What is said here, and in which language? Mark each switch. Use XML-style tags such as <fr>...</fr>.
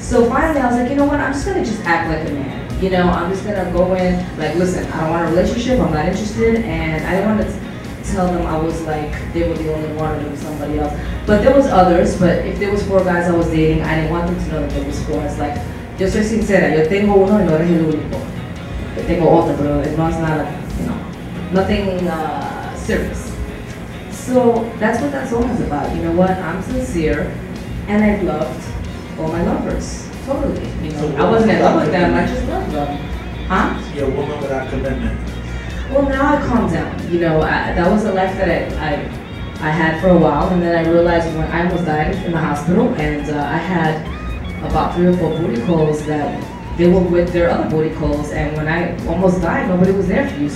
<en>So finally, I was like, you know what? I'm just gonna just act like a man. I'm just gonna go in like, listen, I don't want a relationship. I'm not interested, and I didn't want to tell them I was like they were the only one or there was somebody else. But there was others, but if there was 4 guys I was dating, I didn't want them to know that there was 4. It's like,</en> <es>yo soy sincera, yo tengo uno y no eres el único. Yo tengo otro, pero no es nada,</es> <en>nothing serious. So that's what that song is about. You know what? I'm sincere, and I've loved all my lovers. Totally. I wasn't in love with them, I just loved them. Huh? You're a woman without commitment. Well, now I calmed down. That was a life that I had for a while, and then I realized when I almost died in the hospital, and I had about 3 or 4 booty calls that they were with their other booty calls, and when I almost died, nobody was there for you.</en>